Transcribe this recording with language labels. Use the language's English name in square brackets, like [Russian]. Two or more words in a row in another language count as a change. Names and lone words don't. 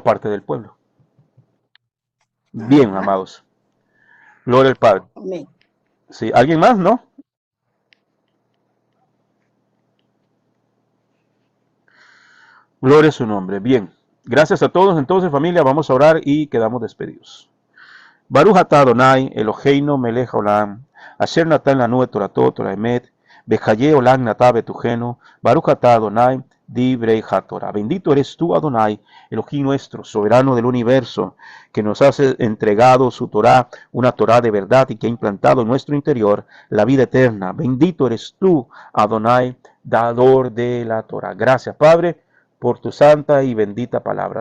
[Spanish] somos parte del pueblo. Bien, Ajá. amados. Gloria al Padre. Amén. Sí, ¿alguien más? ¿No? Gloria a su nombre. Bien. Gracias a todos. Entonces, familia, vamos a orar y quedamos despedidos. [Hebrew] ברוך אתה אדוני, אלהינו מלך העולם, אשר נתן לנו את תורתו תורה אמת, בחיי עולם נטע בתוכנו, ברוך אתה אדוני, דברי התורה. [Spanish] Bendito eres tú, Adonai, Elohim nuestro, soberano del universo, que nos has entregado su Torah, una Torah de verdad y que ha implantado en nuestro interior la vida eterna. Bendito eres tú, Adonai, dador de la Torah. Gracias, Padre, por tu santa y bendita palabra.